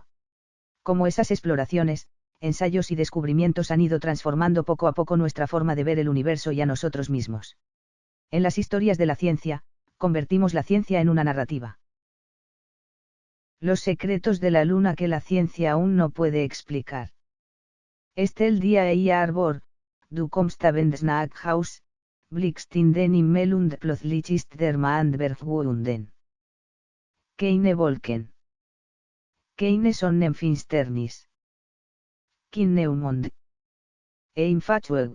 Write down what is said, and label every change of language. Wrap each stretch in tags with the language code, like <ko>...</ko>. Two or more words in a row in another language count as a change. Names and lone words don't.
<es>Cómo esas exploraciones, ensayos y descubrimientos han ido transformando poco a poco nuestra forma de ver el universo y a nosotros mismos. En las historias de la ciencia, convertimos la ciencia en una narrativa. Los secretos de la luna que la ciencia aún no puede explicar. El día i arbor,</es> <de>du kommst abends nach Haus, blickst in den Himmel und plötzlich ist der Mond verschwunden. Keine Wolken. Keine Sonnenfinsternis. Kein Neumond. Einfachweg.</de>